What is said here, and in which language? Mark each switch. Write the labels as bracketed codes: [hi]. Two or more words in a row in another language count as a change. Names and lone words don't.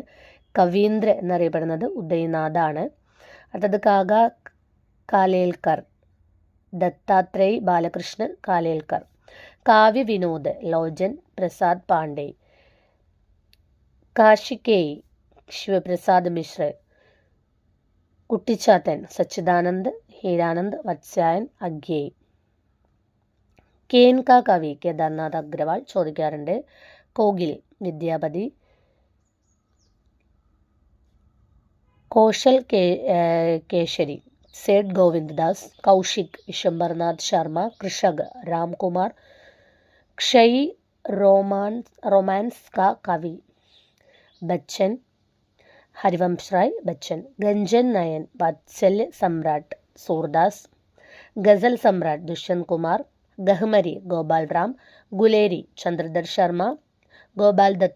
[ml] കവീന്ദ്ര എന്നറിയപ്പെടുന്നത് ഉദയനാഥാണ്. അടുത്തത് കാക കാലേൽക്കർ ദത്താത്രേയ് ബാലകൃഷ്ണ കാലേൽക്കർ, കാവ്യ വിനോദ് ലോചൻ പ്രസാദ് പാണ്ഡെ, കാശികേയ് ശിവപ്രസാദ് മിശ്ര, കുട്ടിച്ചാത്തൻ സച്ചിദാനന്ദ് ഹീരാനന്ദ് വത്സ്യായൻ അഗ്യയ്. [hi] केन का कवि [ml] കേദാർനാഥ് അഗ്രവാൾ ചോദിക്കാറുണ്ട്. [hi] കോഗിൽ വിദ്യാപതി, കോശൽ കേശരി सेठ गोविंद दास, कौशिक विशंबरनाथ शर्मा, कृषक रामकुमार, क्षयी रोमांस का कवि बच्चन हरिवंश राय बच्चन, गंजन नयन वात्सल्य सम्राट सूरदास, गजल सम्राट दुष्यंत कुमार, गहमरी गोपाल राम, गुलेरी चंद्रधर शर्मा, गोपाल दत्त